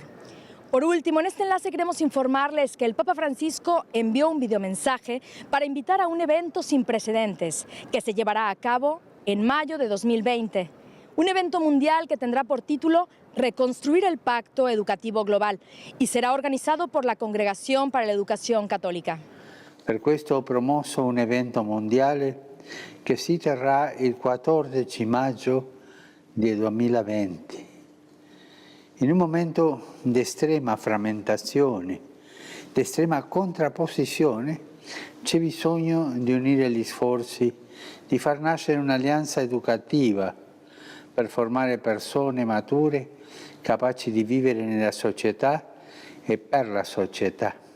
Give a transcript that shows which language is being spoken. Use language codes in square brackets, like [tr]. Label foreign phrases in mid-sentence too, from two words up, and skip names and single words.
[es] Por último, en este enlace queremos informarles que el Papa Francisco envió un videomensaje para invitar a un evento sin precedentes que se llevará a cabo en mayo de 2020. Un evento mundial que tendrá por título Reconstruir el Pacto Educativo Global y será organizado por la Congregación para la Educación Católica. [it] Per questo ho promosso un evento mondiale che si terrà il 14 maggio del 2020. In un momento di estrema frammentazione, di estrema contrapposizione, c'è bisogno di unire gli sforzi, di far nascere un'alleanza educativa per formare persone mature capaci di vivere nella società e per la società.